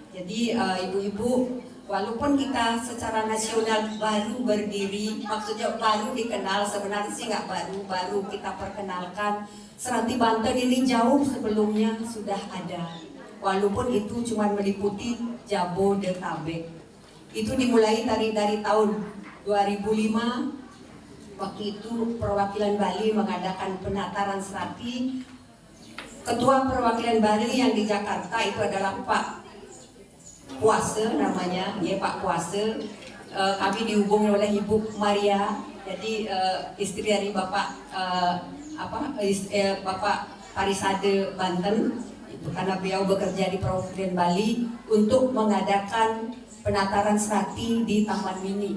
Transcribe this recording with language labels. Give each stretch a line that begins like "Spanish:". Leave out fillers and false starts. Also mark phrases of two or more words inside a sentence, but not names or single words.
Indonesian: Jadi ibu-ibu, Walaupun kita secara nasional baru berdiri, maksudnya baru dikenal, sebenarnya sih nggak baru kita perkenalkan. Serati Banten ini jauh sebelumnya sudah ada, walaupun itu cuma meliputi Jabodetabek. Itu dimulai dari tahun 2005. Waktu itu perwakilan Bali mengadakan penataran serati. Ketua perwakilan Bali yang di Jakarta itu adalah Pak Kuasa namanya, ya Pak Kuasa. Kami dihubungi oleh Ibu Maria, jadi istri dari Bapak Bapak Parisade Banten, itu karena beliau bekerja di perwakilan Bali untuk mengadakan penataran serati di Taman Mini.